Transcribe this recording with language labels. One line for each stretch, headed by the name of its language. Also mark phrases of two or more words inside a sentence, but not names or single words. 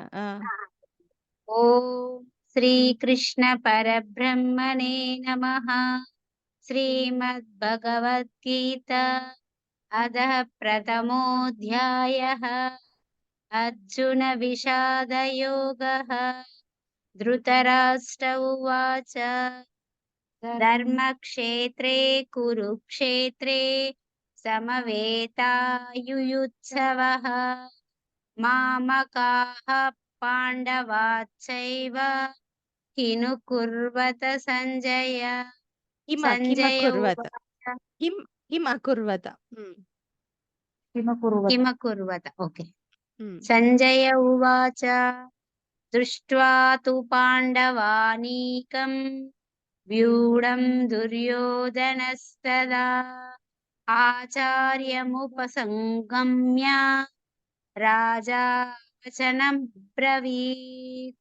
Sanskrit: ఓం శ్రీకృష్ణ పరబ్రహ్మణే నమః. శ్రీమద్భగవద్గీత అథ ప్రథమోऽధ్యాయः. అర్జున విషాదయోగः. ధృతరాష్ట్ర ఉవాచ ధర్మక్షేత్రే కురుక్షేత్రే సమవేతాయుయుత్సవః మామకాః పాండవాశ్చైవ కిను కుర్వత సంజయ. సంజయ కిమకుర్వత. ఓకే. సంజయ ఉవాచ దృష్ట్వా తు పాండవానీకం వ్యూఢం దుర్యోధనస్తదా ఆచార్యముపసంగమ్య రాజా వచనం బ్రవీత్.